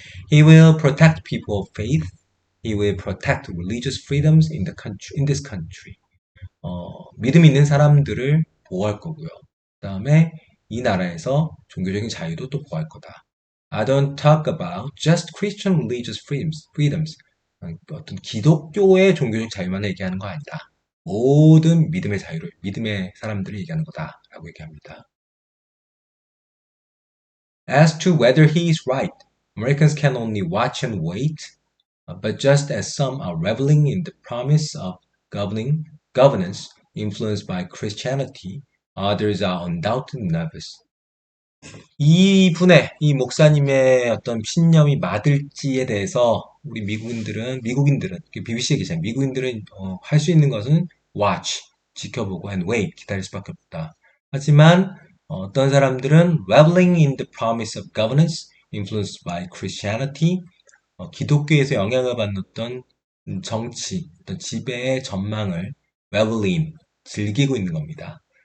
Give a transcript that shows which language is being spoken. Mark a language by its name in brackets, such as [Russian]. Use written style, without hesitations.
[English] He will protect people of faith. He will protect religious freedoms in this country. [Korean] 믿음 있는 사람들을 보호할 거고요. 그 다음에 이 나라에서 종교적인 자유도 또 보호할 거다. [English] I don't talk about just Christian religious freedoms. [Korean] 어떤 기독교의 종교적 자유만 얘기하는 거 아니다. 모든 믿음의 사람들을 얘기하는 거다라고 얘기합니다. [English] As to whether he is right, Americans can only watch and wait. But just as some are reveling in the promise of governance influenced by Christianity, others are undoubtedly nervous. [Korean] 이 목사님의 어떤 신념이 맞을지에 대해서 우리 미국인들은, BBC 기자, 미국인들은 할 수 있는 것은 [English] watch, [Korean] 지켜보고 [English] and wait, [Korean] 기다릴 수밖에 없다. 하지만 어떤 사람들은 [English] reveling in the promise of governance influenced by Christianity, [Korean] 기독교에서 영향을 받는 어떤 정치, 어떤 지배의 전망을 reveling, 즐기고 있는 겁니다.